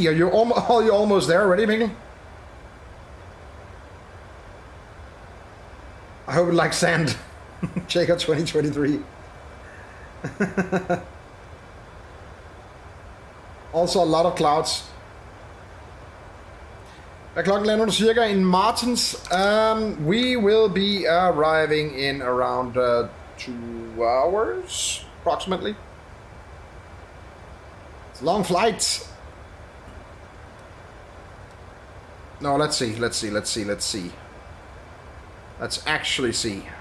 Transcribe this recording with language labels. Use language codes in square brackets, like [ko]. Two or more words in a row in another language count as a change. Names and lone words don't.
[en] Are you almost there already, Miguel? I hope it likes sand. Jacob 2023. Also a lot of clouds. [da] Hvad klokken lander du cirka in Maartens? [en] We will be arriving in around 2 hours, approximately. It's a long flight. No, let's see. Let's actually see.